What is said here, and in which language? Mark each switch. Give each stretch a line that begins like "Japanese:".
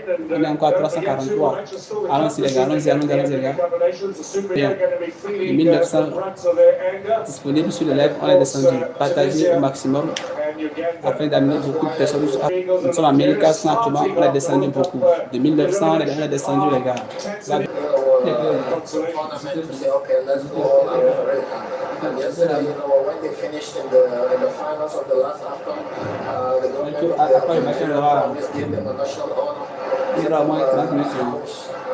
French: On est encore à 343. Allons-y, les gars, allons-y, les gars. Bien. Les 1900 disponibles sur le live, on est descendu. Partagez au maximum afin d'amener beaucoup de personnes. Nous sommes à 1400 actuellement, on est descendu beaucoup. De 1900, on est descendu, les gars. Là,
English: Tournament to say, okay, let's go all out for it. And yesterday, when they finished in the finals of the last AFCON, the government just gave them a national honor.
French: il y aura au moins 30 minutes.